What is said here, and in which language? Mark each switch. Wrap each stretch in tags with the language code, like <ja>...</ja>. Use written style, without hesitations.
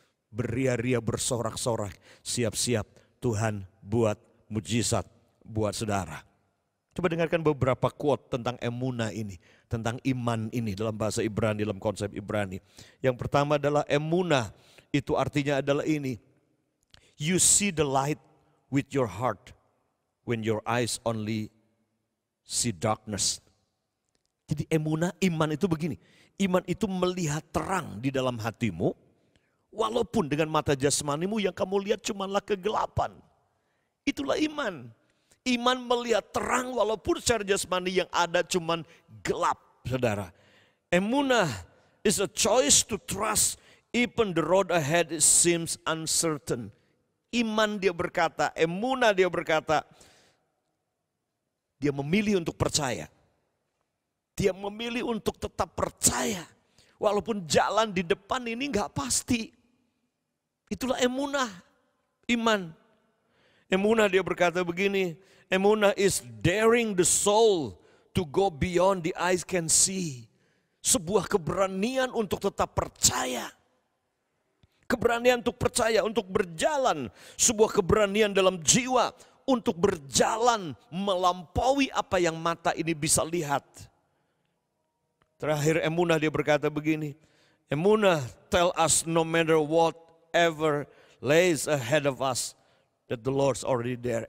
<id>Beria-ria bersorak-sorak. Siap-siap Tuhan buat mujizat buat saudara. Coba dengarkan beberapa quote tentang emunah ini. Tentang iman ini dalam bahasa Ibrani, dalam konsep Ibrani. Yang pertama adalah emunah. Itu artinya adalah ini.</id> <en>You see the light with your heart when your eyes only see darkness.</en> <id>Jadi emunah, iman itu begini. Iman itu melihat terang di dalam hatimu. Walaupun dengan mata jasmanimu yang kamu lihat cumanlah kegelapan. Itulah iman. Iman melihat terang walaupun secara jasmani yang ada cuman gelap, saudara.</id> <en>Emunah is a choice to trust even the road ahead seems uncertain.</en> <id>Iman dia berkata, emunah dia berkata, dia memilih untuk percaya. Dia memilih untuk tetap percaya. Walaupun jalan di depan ini gak pasti. Itulah emunah, iman. Emunah dia berkata begini,</id> <en>emunah is daring the soul to go beyond the eyes can see.</en> <id>Sebuah keberanian untuk tetap percaya. Keberanian untuk percaya, untuk berjalan. Sebuah keberanian dalam jiwa untuk berjalan melampaui apa yang mata ini bisa lihat. Terakhir emunah dia berkata begini.</id> <en>Emunah tell us no matter whatever lays ahead of us that the Lord's already there.</en>